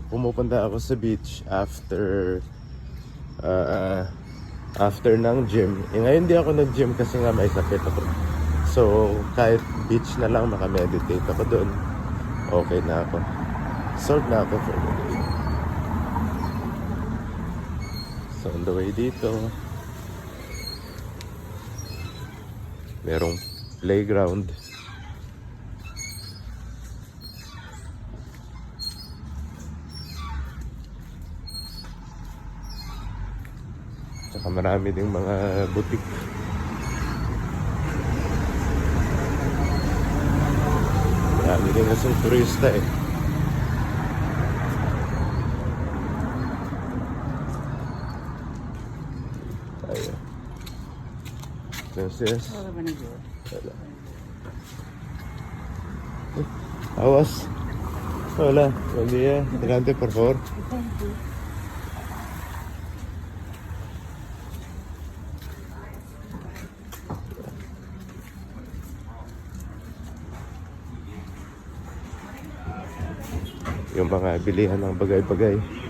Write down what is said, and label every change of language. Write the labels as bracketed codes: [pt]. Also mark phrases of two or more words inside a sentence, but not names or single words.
[tl] Pumupunta ako sa beach after ng gym. Ngayon di ako nag-gym kasi nga may sakit ako. So kahit beach na lang makameditate ako doon, okay na ako. [en] Sort [tl] na ako [en] for the day. [tl] So [en] on the way [tl] dito, merong playground. Tsaka marami ding mga butik. Marami din kasing turista eh. Ayan. Entonces, wala. Awas. [es] Hola, buen día. Adelante, por favor. [tl] Yung mga bilihan ng bagay-bagay.